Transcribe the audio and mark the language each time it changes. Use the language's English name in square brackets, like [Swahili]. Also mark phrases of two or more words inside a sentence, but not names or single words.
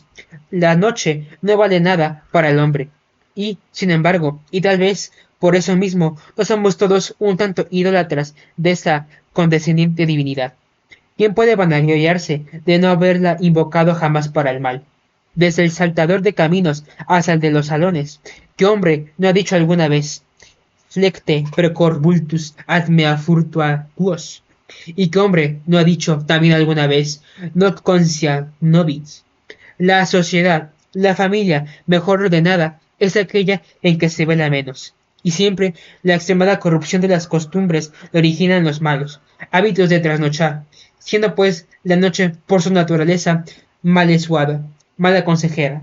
[Spanish] La noche no vale nada para el hombre. Y, sin embargo, y tal vez por eso mismo, no somos todos un tanto idólatras de esa condescendiente divinidad. ¿Quién puede vanagloriarse de no haberla invocado jamás para el mal? Desde el saltador de caminos hasta el de los salones, ¿qué hombre no ha dicho alguna vez [Latin] flecte precor vultus ad mea furtua quos? [Spanish] ¿Y qué hombre no ha dicho también alguna vez [Latin] noc conscia nobis? [Spanish] La sociedad, la familia mejor ordenada es aquella en que se vela menos, y siempre la extremada corrupción de las costumbres le originan los malos hábitos de trasnochar, siendo pues la noche por su naturaleza malesuada, mala consejera.